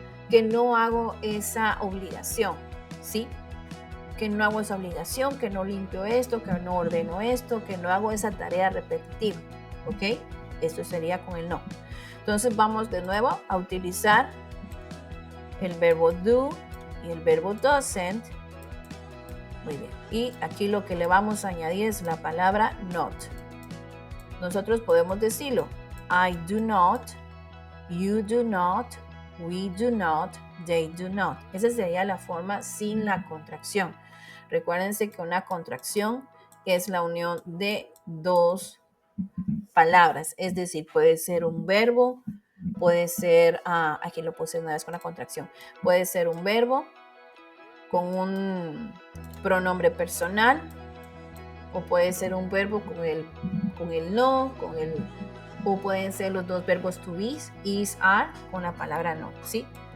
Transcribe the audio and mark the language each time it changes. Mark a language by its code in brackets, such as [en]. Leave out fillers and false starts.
[es] Que no hago esa obligación. ¿Sí? Que no hago esa obligación, que no limpio esto, que no ordeno esto, que no hago esa tarea repetitiva. ¿Ok? Esto sería con el no. Entonces vamos de nuevo a utilizar el verbo do y el verbo doesn't. Muy bien. Y aquí lo que le vamos a añadir es la palabra not. Nosotros podemos decirlo. [en] I do not, you do not, we do not, they do not. [es] Esa sería la forma sin la contracción. Recuérdense que una contracción es la unión de 2 palabras, es decir, puede ser un verbo, puede ser, aquí lo puse una vez con la contracción, puede ser un verbo con un pronombre personal, o puede ser un verbo con el no, o pueden ser los 2 verbos to be, is, are, con la palabra not, ¿sí?